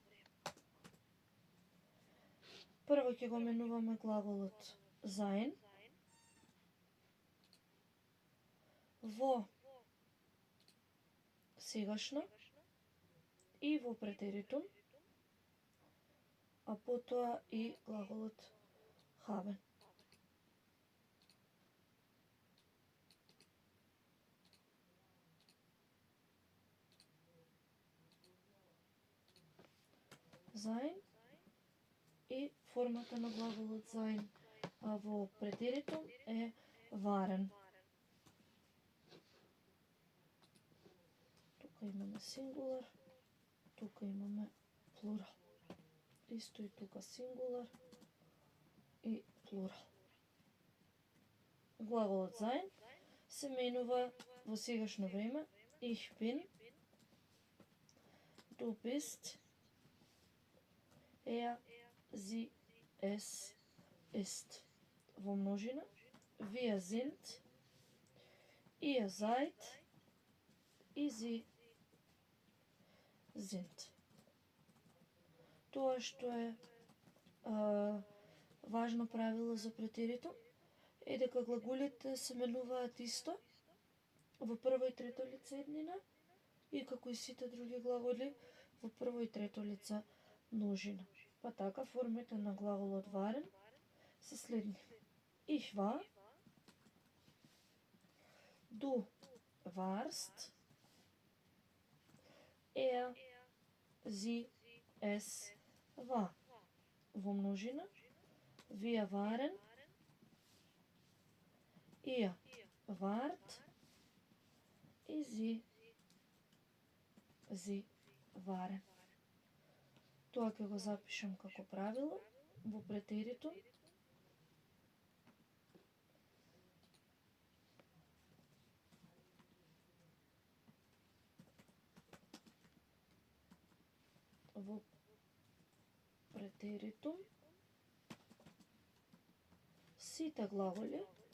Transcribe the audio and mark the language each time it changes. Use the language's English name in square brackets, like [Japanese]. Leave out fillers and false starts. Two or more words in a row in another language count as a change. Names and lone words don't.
[Macedonian] Прво ќе го менуваме глаголот sein во сегашно и во претеритум, а потоа и глаголот haben. Sein и формата на глаголот sein во претеритум е waren. Тука имаме сингулар, тука имаме плурал. Исто и тука сингулар и плурал. Глаголот sein се менува во сегашно време. [German] Ich bin, du bist, er, sie, es, ist. [Macedonian] Во множина. [German] Wir sind, ihr seid и sie sind. [Macedonian] Тоа што е важно правило за претеритум е дека глаголите се менуваат исто во прво и трето лице еднина и како и сите други глаголи во прво и трето лице множина. Па така формите на глаголот waren се следни. [German] Ich war, du warst, er, sie, es war. [Macedonian] Во множина. [German] Wir waren, ihr wart и sie waren. [Macedonian] Тоа ќе го запишам како правило во претеритум. Во претеритум сите глаголи